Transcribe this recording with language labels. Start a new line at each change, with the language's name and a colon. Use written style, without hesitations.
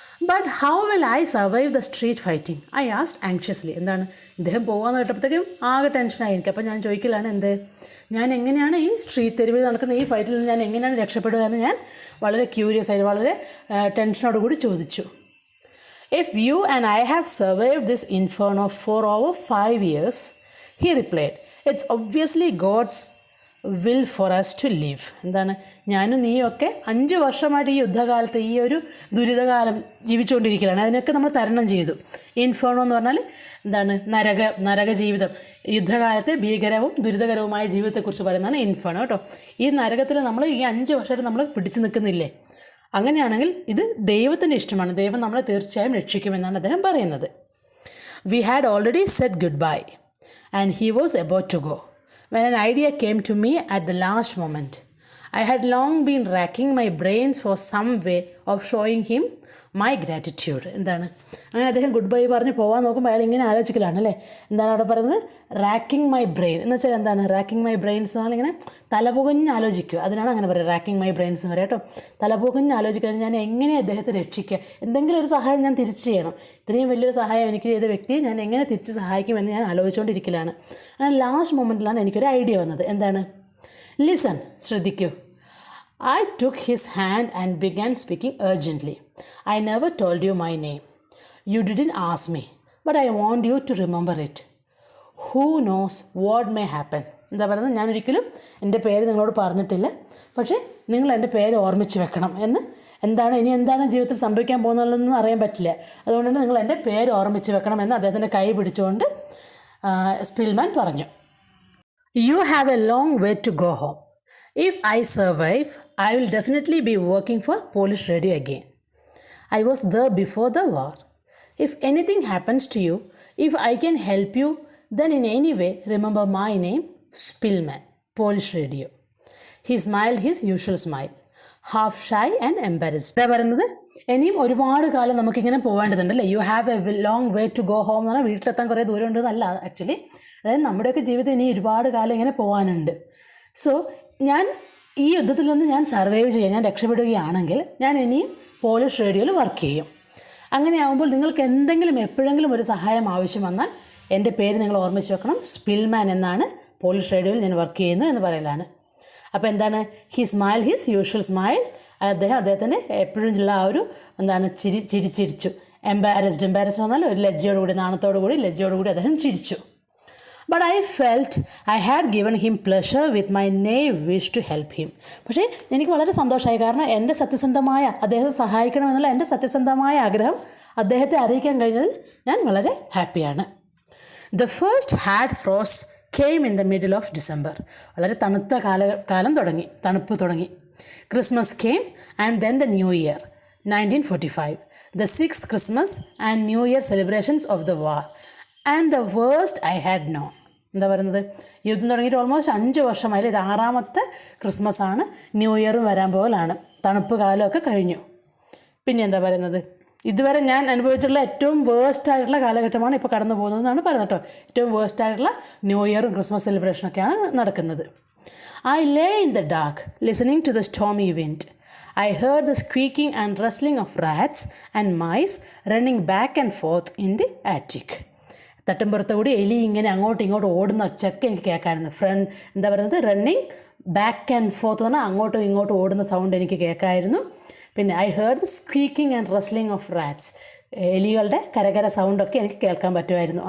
English: But how will I survive the street fighting, I asked anxiously.
Malayalam: എന്താണ്, ഇദ്ദേഹം പോകാമെന്ന് കേട്ടപ്പോഴത്തേക്കും ആകെ ടെൻഷനായി എനിക്ക്. അപ്പോൾ ഞാൻ ചോദിക്കലാണ്, ഞാൻ എങ്ങനെയാണ് ഈ സ്ട്രീറ്റ് തെരുവിൽ നടക്കുന്ന ഈ ഫൈറ്റിൽ നിന്ന് ഞാൻ എങ്ങനെയാണ് രക്ഷപ്പെടുക എന്ന് ഞാൻ വളരെ ക്യൂരിയസ് ആയി, വളരെ ടെൻഷനോടുകൂടി ചോദിച്ചു.
English: If you and I have survived this inferno for over 5 years, he replied, it's obviously God's will for us to live.
Malayalam: എന്താണ്, ഞാനും നീയൊക്കെ 5 വർഷമായിട്ട് ഈ യുദ്ധകാലത്ത് ഈ ഒരു ദുരിതകാലം ജീവിച്ചുകൊണ്ടിരിക്കുകയാണ്. അതിനൊക്കെ നമ്മൾ തരണം ചെയ്തു. ഇൻഫേർണോ എന്ന് പറഞ്ഞാൽ എന്താണ്, നരക ജീവിതം. യുദ്ധകാലത്തെ ഭീകരവും ദുരിതകരവുമായ ജീവിതത്തെക്കുറിച്ച് പറയുന്നതാണ് ഇൻഫേർണോ കേട്ടോ. ഈ നരകത്തിൽ നമ്മൾ ഈ 5 വർഷമായിട്ട് നമ്മൾ പിടിച്ചു നിൽക്കുന്നില്ലേ? അങ്ങനെയാണെങ്കിൽ ഇത് ദൈവത്തിൻ്റെ ഇഷ്ടമാണ്. ദൈവം നമ്മളെ തീർച്ചയായും രക്ഷിക്കുമെന്നാണ് അദ്ദേഹം പറയുന്നത്.
English: We had already set goodbye and he was about to go when an idea came to me at the last moment. I had long been racking my brains for some way of showing him my gratitude.
Malayalam: എന്താണ്, അങ്ങനെ അദ്ദേഹം good bye പറഞ്ഞ് പോകാൻ നോക്കുമ്പോൾ അയാൾ ഇങ്ങനെ ആലോചിക്കലാണ് അല്ലേ. എന്താണ് അവിടെ പറയുന്നത്,
English: racking my brain
Malayalam: എന്ന് വെച്ചാൽ എന്താണ്,
English: racking my brains
Malayalam: എന്ന് പറഞ്ഞാൽ ഇങ്ങനെ തലപുകഞ്ഞ് ആലോചിക്കുക. അതിനാണ് അങ്ങനെ പറയുക,
English: racking my brains
Malayalam: എന്ന് പറയാം കേട്ടോ. തലപുകഞ്ഞ് ആലോചിക്കുക, ഞാൻ എങ്ങനെ അദ്ദേഹത്തെ രക്ഷിക്കുക, എന്തെങ്കിലും ഒരു സഹായം ഞാൻ തിരിച്ച് ചെയ്യണം. ഇത്രയും വലിയൊരു സഹായം എനിക്ക് ചെയ്ത വ്യക്തിയെ ഞാൻ എങ്ങനെ തിരിച്ച് സഹായിക്കുമെന്ന് ഞാൻ ആലോചിച്ചുകൊണ്ടിരിക്കലാണ്. അങ്ങനെ ലാസ്റ്റ് മൊമെൻറ്റിലാണ് എനിക്കൊരു ഐഡിയ വന്നത്. എന്താണ്, ലിസൺ, ശ്രദ്ധിക്കൂ.
English: I took his hand and began speaking urgently. I never told you my name. You didn't ask me, but I want you to remember it. Who knows what may happen.
Malayalam: എന്താ പറയുന്നത്, ഞാനൊരിക്കലും എൻ്റെ പേര് നിങ്ങളോട് പറഞ്ഞിട്ടില്ല, പക്ഷേ നിങ്ങൾ എൻ്റെ പേര് ഓർമ്മിച്ച് വെക്കണം എന്ന്. ഇനി എന്താണ് ജീവിതത്തിൽ സംഭവിക്കാൻ പോകുന്നതെന്നൊന്നും അറിയാൻ പറ്റില്ല. അതുകൊണ്ട് തന്നെ നിങ്ങൾ എൻ്റെ പേര് ഓർമ്മിച്ച് വെക്കണമെന്ന് അദ്ദേഹത്തിൻ്റെ കൈ പിടിച്ചുകൊണ്ട് സ്പിൽമാൻ പറഞ്ഞു.
English: You have a long way to go home. If I survive, I will definitely be working for Polish radio again. I was there before the war. If anything happens to you, if I can help you, then in any way, remember my name, Spillman, Polish radio. He smiled his usual smile, half shy and embarrassed.
Malayalam: എന്താ പറയുന്നത്, ഇനിയും ഒരുപാട് കാലം നമുക്കിങ്ങനെ പോകേണ്ടതുണ്ടല്ലേ.
English: you have a long way to go home
Malayalam: എന്ന് പറഞ്ഞാൽ വീട്ടിലെത്താൻ കുറേ ദൂരം ഉണ്ടെന്നല്ല ആക്ച്വലി. അതായത് നമ്മുടെയൊക്കെ ജീവിതം ഇനി ഒരുപാട് കാലം ഇങ്ങനെ പോകാനുണ്ട്. സോ ഞാൻ ഈ യുദ്ധത്തിൽ നിന്ന് ഞാൻ സർവൈവ് ചെയ്യാൻ, ഞാൻ രക്ഷപ്പെടുകയാണെങ്കിൽ ഞാൻ ഇനിയും പോളിഷ് റേഡിയോയിൽ വർക്ക് ചെയ്യും. അങ്ങനെയാകുമ്പോൾ നിങ്ങൾക്ക് എന്തെങ്കിലും എപ്പോഴെങ്കിലും ഒരു സഹായം ആവശ്യം വന്നാൽ എൻ്റെ പേര് നിങ്ങൾ ഓർമ്മിച്ച് വെക്കണം. സ്പിൽമാൻ എന്നാണ് പോളിഷ് റേഡിയോയിൽ ഞാൻ വർക്ക് ചെയ്യുന്നു എന്ന് പറയലാണ്. അപ്പോൾ എന്താണ്,
English: He smile his usual smile.
Malayalam: അദ്ദേഹത്തിൻ്റെ എപ്പോഴും ഉള്ള ആ ഒരു എന്താണ് ചിരിച്ചു. എംബാരസ്ഡ് പറഞ്ഞാൽ ഒരു ലജ്ജയോടുകൂടി, ലജ്ജയോടുകൂടി അദ്ദേഹം ചിരിച്ചു.
English: But I felt I had given him pleasure with my naive wish to help him.
Malayalam: പക്ഷേ എനിക്ക് വളരെ സന്തോഷമായി, കാരണം എൻ്റെ സത്യസന്ധമായ, അദ്ദേഹത്തെ സഹായിക്കണമെന്നുള്ള എൻ്റെ സത്യസന്ധമായ ആഗ്രഹം അദ്ദേഹത്തെ അറിയിക്കാൻ കഴിഞ്ഞതിൽ ഞാൻ വളരെ ഹാപ്പിയാണ്.
English: The first hard frost came in the middle of December.
Malayalam: വളരെ തണുത്ത തണുപ്പ് തുടങ്ങി.
English: Christmas came and then the New Year, 1945. The 6th Christmas and New Year celebrations of the war. And the worst I had known.
Malayalam: എന്താ പറയുന്നത്, യുദ്ധം തുടങ്ങിയിട്ട് almost 5 വർഷമായില്ലേ. ഇത് 6ാമത്തെ Christmas ആണ്. ന്യൂ ഇയറും വരാൻ പോകലാണ്. തണുപ്പ് കാലമൊക്കെ കഴിഞ്ഞു. പിന്നെ എന്താ പറയുന്നത്, ഇതുവരെ ഞാൻ അനുഭവിച്ചിട്ടുള്ള ഏറ്റവും വേസ്റ്റ് ആയിട്ടുള്ള കാലഘട്ടമാണ് ഇപ്പോൾ കടന്നു പോകുന്നതെന്നാണ് പറയുന്നത് കേട്ടോ. ഏറ്റവും വേസ്റ്റ് ആയിട്ടുള്ള ന്യൂ ഇയറും ക്രിസ്മസ് സെലിബ്രേഷനൊക്കെയാണ് നടക്കുന്നത്.
English: I lay in the dark, listening to the stormy wind. I heard the squeaking and rustling of rats and mice running back and forth in the attic.
Malayalam: തട്ടുംപുറത്തുകൂടി എലി ഇങ്ങനെ അങ്ങോട്ടും ഇങ്ങോട്ടും ഓടുന്ന ഒച്ചയൊക്കെ എനിക്ക് കേൾക്കാമായിരുന്നു. എന്താ പറയുന്നത്,
English: running back and forth
Malayalam: പറഞ്ഞാൽ അങ്ങോട്ടും ഇങ്ങോട്ടും ഓടുന്ന സൗണ്ട് എനിക്ക് കേൾക്കാമായിരുന്നു. പിന്നെ
English: I heard the squeaking and rustling of rats.
Malayalam: എലികളുടെ കരകര സൗണ്ടൊക്കെ എനിക്ക് കേൾക്കാൻ പറ്റുമായിരുന്നു.